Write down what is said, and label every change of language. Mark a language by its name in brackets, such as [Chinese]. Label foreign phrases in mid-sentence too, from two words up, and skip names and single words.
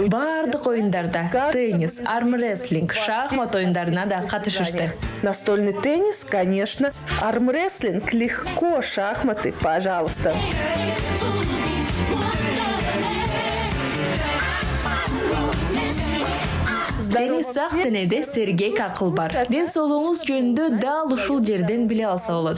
[Kyrgyz] Бардык оюндарда теннис, армрестлинг, шахмат оюндарына да катышышты. [Russian] Настольный теннис, конечно. Армрестлинг легко, шахматы, пожалуйста. [Kyrgyz] Теннис ак денеде сергек акыл бар. Ден соолугуңуз жөнүндө дал ушул жерден биле алса болот.